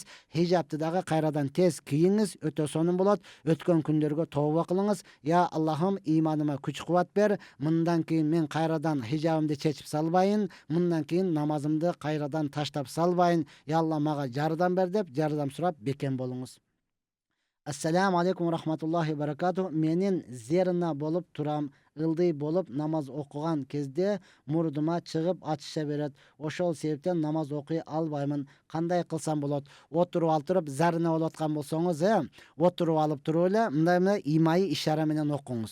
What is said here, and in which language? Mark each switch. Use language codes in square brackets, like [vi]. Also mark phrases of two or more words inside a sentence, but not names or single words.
[ky] Хиджабты дагы кайрадан тез кийиңиз, өтө сонун болот. Өткөн күндөргө тооба кылыңыз. Я Аллахым, иманыма күч кубат бер. Мындан кийин мен кайрадан хиджабымды чечип салбайын. Мындан кийин намазымды кайрадан таштап салбайын. Я Алла, мага жардам бер деп жардам сурап бекем болуңуз. [ar] السلام عليكم رحمة الله بركاته. [ky] Менин зерна болуп турам, ылдый болуп намаз окуган кезде мурдума чыгып ачыша берет. Ошол себептен намаз окуй албаймын. Кандай кылсам болот? Отуруп алып туруп, зарына болуп аткан болсоңуз, отуруп алып туруп эле мындай имай ишара менен окуңуз.